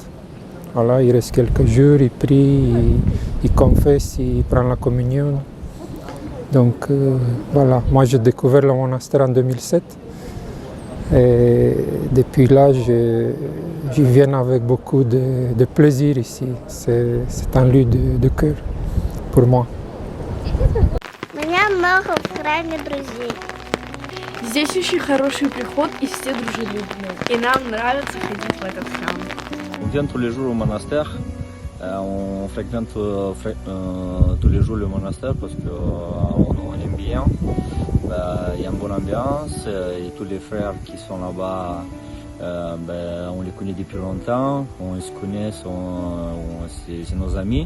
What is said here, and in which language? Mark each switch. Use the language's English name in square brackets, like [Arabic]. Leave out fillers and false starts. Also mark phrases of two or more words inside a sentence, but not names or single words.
[French] Voilà, il reste quelques jours, il prie, il confesse, il prend la communion. Donc voilà, moi j'ai découvert le monastère en 2007. Et depuis là, j'y viens avec beaucoup de plaisir ici. C'est un lieu de cœur pour moi. [Russian] У меня много в храме друзей. Здесь очень хороший приход и все дружелюбные. И нам нравится ходить в этот храм. [French] On vient tous les jours au monastère. On fréquente tous les jours le monastère parce qu'on aime bien. Il y a une bonne ambiance et tous les frères qui sont là-bas, on les connaît depuis longtemps, on se connaît, c'est nos amis.